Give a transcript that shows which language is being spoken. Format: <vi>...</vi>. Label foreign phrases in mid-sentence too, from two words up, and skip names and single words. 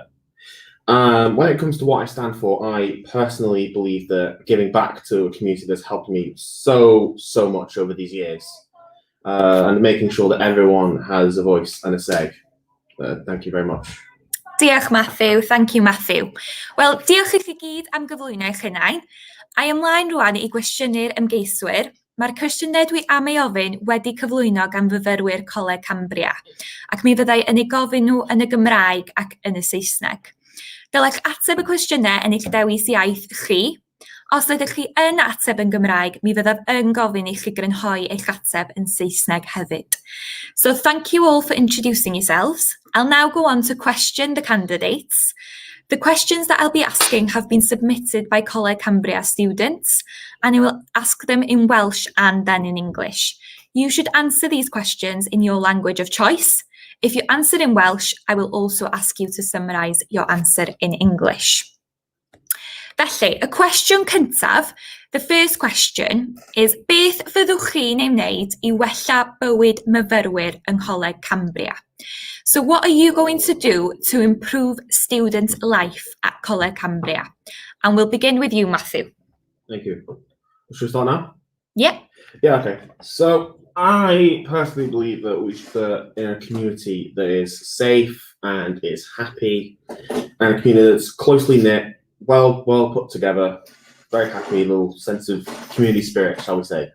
<en>When it comes to what I stand for, I personally believe that giving back to a community that's helped me so much over these years, and making sure that everyone has a voice and a say. Thank you very much. Diolch, Matthew. Thank you, Matthew.</en> <cy>Wel, diolch i chi gyd am gyflwyno eich hunain. A ymlaen rwan i gwestiynau'r ymgeiswyr. Mae'r cwestiynau dwi am ei ofyn wedi cyflwyno gan fyfyrwyr Coleg Cambria, ac mi fyddai yn ei gofyn nhw yn y Gymraeg ac yn y Saesneg. Dylech ateb y cwestiynau yn eich dewis iaith chi. Os ydych chi yn ateb yn Gymraeg, mi fyddaf yn gofyn i chi grynhoi eich ateb yn Saesneg hefyd.</cy> <en>So thank you all for introducing yourselves. I'll now go on to question the candidates. The questions that I'll be asking have been submitted by Coleg Cambria students, and I will ask them in Welsh and then in English. You should answer these questions in your language of choice. If you answer in Welsh, I will also ask you to summarise your answer in English.</en> <cy>Felly, y cwestiwn cyntaf,</cy> <en>the first question is,</en> <cy>beth fyddwch chi'n ei wneud i wella bywyd myfyrwyr yng Ngholeg Cambria?</cy> <en>So what are you going to do to improve student life at Coleg Cambria? And we'll begin with you, Matthew. Thank you. Should we start now? Yeah. Yeah, okay. So I personally believe that in a community that is safe and is happy, and a community that's closely knit, well put together, very happy, little sense of community spirit, shall we say.</en>